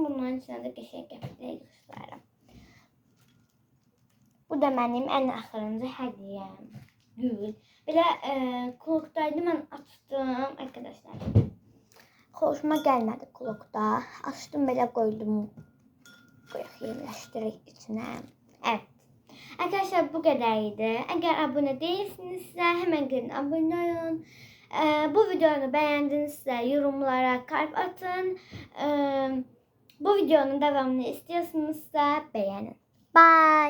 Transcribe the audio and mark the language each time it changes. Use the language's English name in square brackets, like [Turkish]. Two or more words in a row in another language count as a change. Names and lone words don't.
[Azerbaijani] Bunların içində də qəşəng qəpiklər yığışdıraram. Bu da mənim ən axırıncı hədiyyəm. Gül. Belə klokdaydı mən açdım arkadaşlar. Xoşuma gəlmədi klokda. Açdım belə qoydum. Qoyaq yerləşdirək içinə. [Turkish] Evet. Arkadaşlar bu kadar idi. Eğer abone değilsinizse hemen gelin abone olun. Bu videonu beğendinizse yorumlara kalp atın. Bu videonun devamını istiyorsanızsa beğenin. [English] Bye.